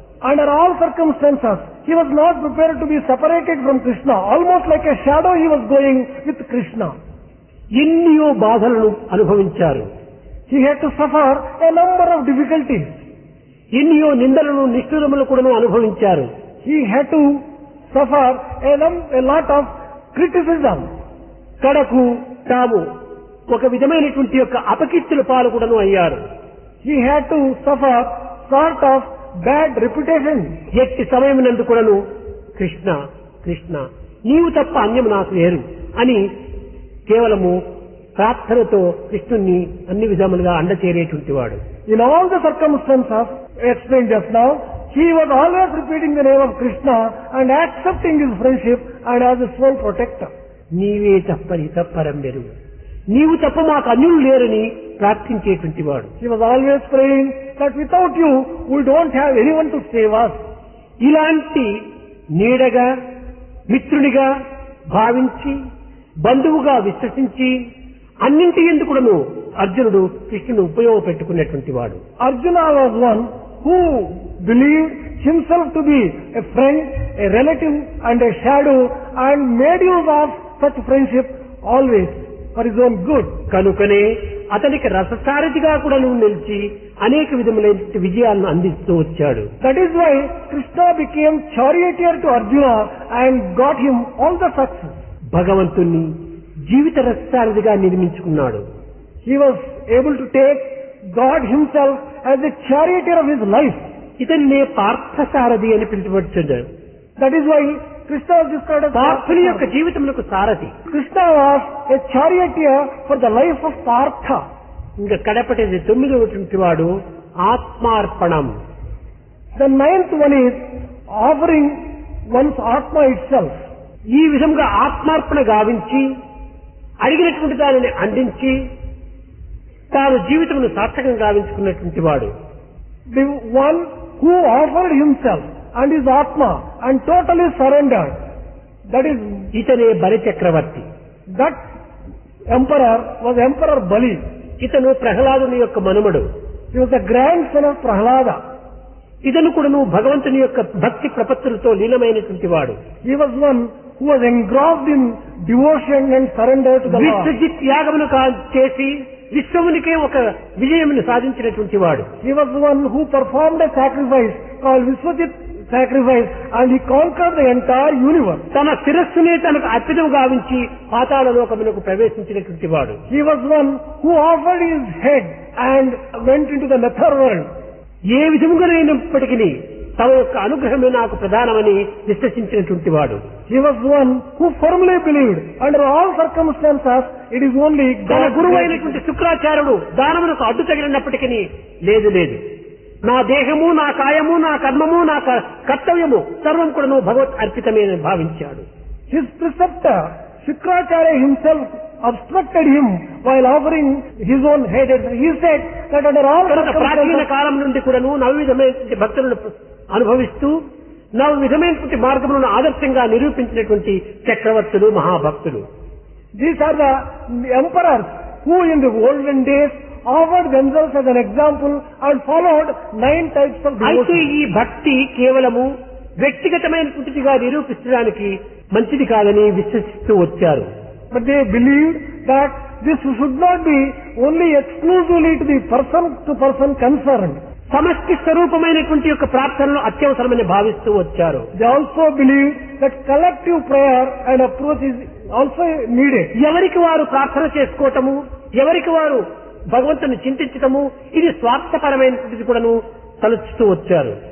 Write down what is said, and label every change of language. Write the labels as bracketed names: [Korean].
[English] Under all circumstances, he was not prepared to be separated from Krishna. Almost like a shadow he was going with Krishna. [Telugu] ఎన్నో బాధలను అనుభవించారు. [English] He had to suffer a number of difficulties. [Telugu] ఎన్నో నిందలను నిష్ఠురములు కూడాను అనుభవించారు. [English] He had to suffer a lot of criticism. [Telugu] కడకు తాము ఒక విధమైనటువంటి యొక్క అపకీర్తుల పాలు కూడాను అయ్యారు. [English] He had to suffer sort of bad reputation. [Telugu] ఎట్టి సమయమునందు కూడాను కృష్ణ కృష్ణ నీవు తప్ప అన్యం నాకు లేరు అని కేవలము ప్రార్థనతో కృష్ణుణ్ణి అన్ని విధములుగా అండచేరేటువంటి వాడు. [English] In all the circumstances explained just now, he was always repeating the name of Krishna and accepting his friendship and as his sole protector. [Telugu] నీవే తప్పని తప్పరం వెరుగు, నీవు తప్ప మాకు అన్యులు లేరని ప్రార్థించేటువంటి వాడు. [English] He was always praying that without you, we don't have anyone to save us. [Telugu] ఇలాంటి నీడగా మిత్రునిగా భావించి బంధువుగా విశ్వసించి అన్నింటి ఎందుకును అర్జునుడు కృష్ణుని ఉపయోగపెట్టుకున్నటువంటి వాడు. [English] Arjuna was one who believed himself to be a friend, a relative and a shadow and made use of such friendship always for his own good. [Telugu] కనుకనే అతనికి రససారథిగా కూడా నిలిచి అనేక విధములైన విజయాలను అందిస్తూ వచ్చాడు. [English] That is why Krishna became charioteer to Arjuna and got him all the success. [Telugu] భగవంతుణ్ణి జీవిత రససారథిగా నిర్మించుకున్నాడు. [English] He was able to take God himself as the charioteer of his life. [Telugu] ఇతన్నే Parthasarathi అని పిలువబడుచున్నాడు. [English] That is why Krishna was described as [Telugu] పార్థుని యొక్క జీవితమునకు సారథి. [English] Krishna was a charioteer for the life of Partha. [Telugu] ఇంకా కడపటిది 9వ వాడు ఆత్మార్పణం. [English] The 9th one is offering one's Atma itself. [Telugu] ఈ విధంగా ఆత్మార్పణ గావించి అడిగినటువంటి దానిని అందించి తాను జీవితమును సార్థకం గావించుకున్నటువంటి వాడు. The one who offered himself and his Atma and totally surrendered. [English] That is, [Telugu] ఇతనే బలి చక్రవర్తి. [English] that emperor was Emperor Bali. [Telugu] ఇతను ప్రహ్లాదుని యొక్క మనుమడు. [English] He was the grandson of Prahlada. [Telugu] ఇతను కూడాను భగవంతుని యొక్క భక్తి ప్రపత్తులతో లీనమైనటువంటి వాడు. [English] He was one who was engrossed in devotion and surrender to the Lord. [Telugu] Vishwajit యాగమును చేసి విశ్వమునికే ఒక విజయమును సాధించినటువంటి వాడు. [English] He was one who performed a sacrifice called Vishwajit sacrifice and he conquered the entire universe. [Telugu] తన శిరస్సునే తనకు అర్పితం గావించి పాతాళ లోకమునకు ప్రవేశించినటువంటి వాడు. [English] He was one who offered his head and went into the nether world. [Telugu] ఏ విధముగానైనప్పటికీ తమ యొక్క అనుగ్రహమే నాకు ప్రధానమని విశ్వసించినటువంటి వాడు. [English] He was one who firmly believed under all circumstances it is only [Telugu] తన [English] God. [Telugu] గురువు అయినటువంటి శుక్రాచార్యుడు దానమునకు అడ్డు తగిలినప్పటికీ లేదు లేదు, నా దేహము నా కాయము నా కర్మము నా కర్తవ్యము సర్వం కూడా భగవత్ అర్పితమే అని భావించాడు. [English] His preceptor Shukracharya himself obstructed him while offering his own head. He said that under all [Telugu] ప్రాచీన [English] circumstances [Telugu] కాలం నుండి కూడాను నవవిధమైనటువంటి భక్తులను అనుభవిస్తూ నవవిధమైనటువంటి మార్గములను ఆదర్శంగా నిరూపించినటువంటి చక్రవర్తులు మహాభక్తులు. [English] these are the emperors who in the olden days offered themselves as an example and followed 9 types of [Telugu] అయితే [English] devotion. [Telugu] ఈ భక్తి కేవలము వ్యక్తిగతమైనటువంటిదిగా నిరూపించడానికి మంచిది కాదని విశ్వసిస్తూ వచ్చారు. [English] But they believed that this should not be only exclusively to the person to person concerned. [Telugu] సమష్టి స్వరూపమైనటువంటి యొక్క ప్రార్థనలు అత్యవసరమని భావిస్తూ వచ్చారు. [English] They also believed that collective prayer and approach is also needed. [Telugu] ఎవరికి వారు ప్రార్థన చేసుకోవటము, ఎవరికి వారు భగవంతుని చింతించటము ఇది స్వార్థపరమైనటువంటిది కూడాను తలుచుతూ వచ్చారు.